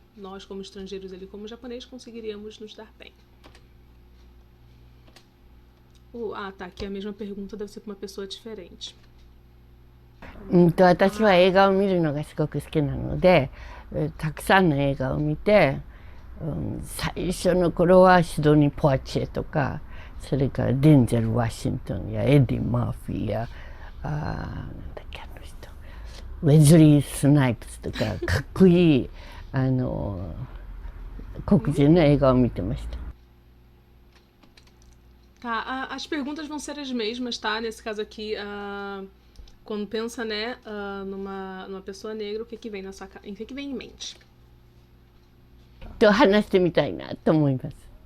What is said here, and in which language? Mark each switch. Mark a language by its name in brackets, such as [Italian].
[Portuguese] Nós como estrangeiros ali, como japonês, conseguiríamos nos dar bem. Tá, aqui a mesma pergunta deve ser para uma pessoa diferente. [Japanese] 私は映画を見るのがすごく好きなので、たくさんの映画を見て、最初の頃はシドニー・ポワチェとか、それからデンゼル・ワシントンやエディ・マーフィーやなんだっけあの人ウェズリー・スナイプスとかかっこいい黒人の映画を見てました。 [Portuguese] Tá, as perguntas vão ser as mesmas, tá? Nesse caso aqui, quando pensa, né, numa pessoa negra, o que vem na sua o que vem em mente? [Japanese] と話してみたいなと思います。